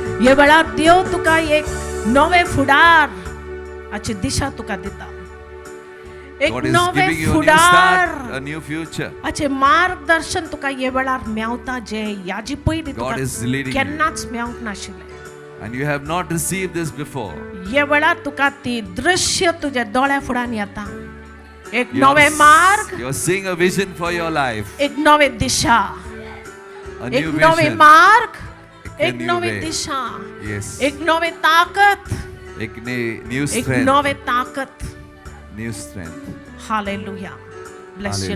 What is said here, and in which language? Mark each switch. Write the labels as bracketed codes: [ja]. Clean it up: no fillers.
[kok] ये वेळार देव तुका एक नवे फुडार अची दिशा तुका दिता. एक [en] God is [kok] नवे [en] giving you a new [kok] फुडार [en] start, a new future. [kok] अचे मार्गदर्शन तुका ये वेळार मेवता जे याची पयली [en] God [kok] तुका [en] is leading you. [kok] केन्नाच मेवंक नाशिल्ले. [en] And you have not received this before. [kok] ये वेळार तुका ती दृश्य तुझ्या दोळ्या फुड्यान येता. एक [en] You [kok] नवे मार्ग, [en] You're seeing a vision for your life. [kok] एक नवे दिशा, [en] A [kok] एक [en] new [kok] नवे [en] vision. [kok] मार्ग, [en] A [kok] एक [en] new [kok] नवे [en] way. [kok] दिशा, [en] Yes. [kok] एक नवे ताकद, एक new एक [en] strength. [kok] नवे ताकद. [en] New strength. Hallelujah. Bless you,